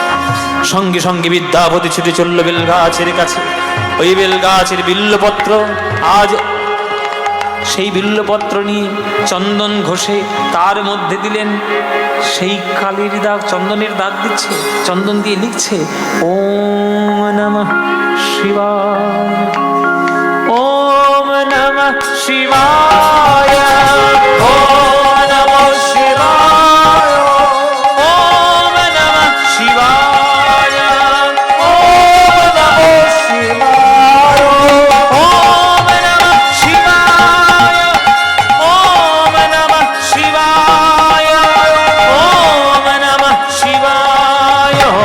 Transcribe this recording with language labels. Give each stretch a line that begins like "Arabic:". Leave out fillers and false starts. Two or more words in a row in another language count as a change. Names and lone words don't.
Bangla: সঙ্গে সঙ্গে বিদ্যাপতি ছুটে চলল বেল গাছের কাছে। ওই বেল গাছের বিল্লপত্র, আজ সেই বিল্লপত্র নিয়ে চন্দন ঘষে তার মধ্যে দিলেন। সেই কালির দাগ, চন্দনের দাগ দিচ্ছে, চন্দন দিয়ে
Sanskrit: লিখছে ওম নমঃ শিবায়, ওম নমঃ শিবায়, ওম নমঃ শিবায়, ওম নমঃ শিবায়, ওম নমঃ শিবায়, ওম নমঃ শিবায়, ওম নমঃ শিবায়, ওম নমঃ শিবায়,